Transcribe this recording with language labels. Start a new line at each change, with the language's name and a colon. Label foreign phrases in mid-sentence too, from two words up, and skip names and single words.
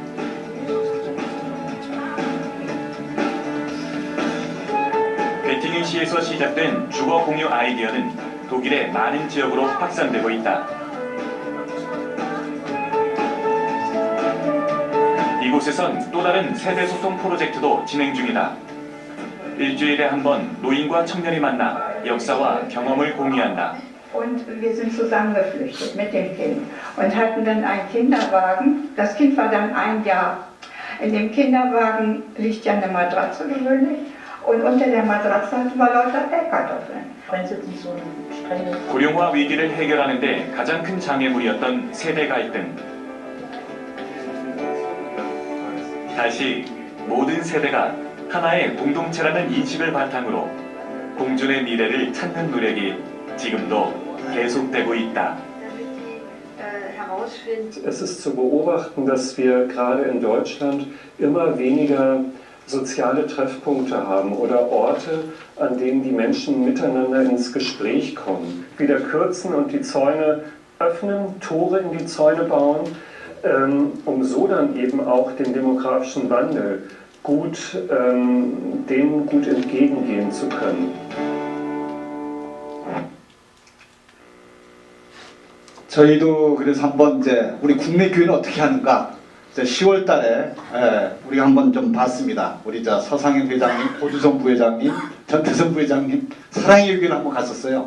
Korean: göttingen시에서 시작된 주거 공유 아이디어는 독일의 많은 지역으로 확산되고 있다. 이곳에선 또 다른 세대 소통 프로젝트도 진행 중이다. 일주일에 한 번 노인과 청년이 만나 역사와 경험을 공유한다.
German: Und wir sind zusammengeflüchtet mit dem Kind und hatten dann einen Kinderwagen. Das Kind war dann 1 Jahr. In dem Kinderwagen liegt ja eine Matratze gewöhnlich und unter der Matratze hatten wir lauter Pellkartoffeln. Wenn es jetzt nicht so ein strenges
Korean: 고령화 위기를 해결하는 데 가장 큰 장애물이었던 세대 갈등. 다시 모든 세대가 하나의 공동체라는 인식을 바탕으로 공존의 미래를 찾는 노력이 지금도 계속되고 있다.
German: Es ist zu beobachten, dass wir gerade in Deutschland immer weniger soziale Treffpunkte haben oder Orte, an denen die Menschen miteinander ins Gespräch kommen. Wieder kürzen und die Zäune öffnen, Tore in die Zäune bauen, um so dann eben auch den demografischen Wandel dem gut entgegengehen zu können.
Korean: 저희도 그래서 한번 이제 우리 국내 교회는 어떻게 하는가 이제 10월 달에 우리가 한번 좀 봤습니다. 우리 저 서상현 회장님, 오주성 부회장님, 전태선 부회장님 사랑의 교회를 한번 갔었어요.